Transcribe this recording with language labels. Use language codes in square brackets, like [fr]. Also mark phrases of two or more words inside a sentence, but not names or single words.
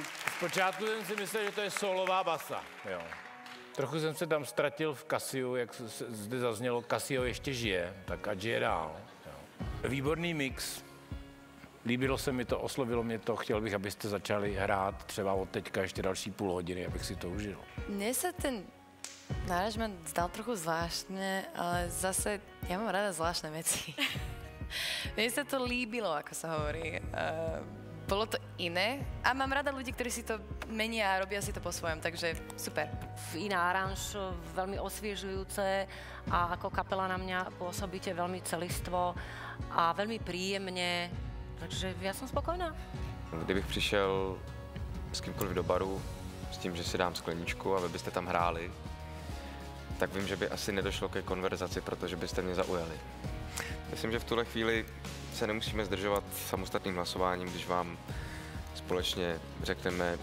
[cs] Zpočátku jsem si myslel, že to je solová basa. Jo. Trochu jsem se tam ztratil v Casiu, jak zde zaznělo, Casio ještě žije, tak ať žije dál. Jo. Výborný mix. Líbilo se mi to, oslovilo mě to, chtěl bych, abyste začali hrát třeba od teďka ještě další půl hodiny, abych si to užil. [sk] Mne sa ten náražment zdal trochu zvláštne, ale zase ja mám rada zvláštne veci. Mne sa to líbilo, ako sa hovorí. Bolo to iné a mám rada ľudí, ktorí si to menia a robia si to po svojom, takže super. Iná aranž, veľmi osviežujúce a ako kapela na mňa pôsobíte veľmi celistvo a veľmi príjemne, takže ja som spokojná. [cs] Kdybych přišel s kýmkoliv do baru s tím, že si dám skleničku a vy byste tam hráli, tak vím, že by asi nedošlo ke konverzaci, protože byste mě zaujali. Myslím, že v tuhle chvíli se nemusíme zdržovat samostatným hlasováním, když vám společně řekneme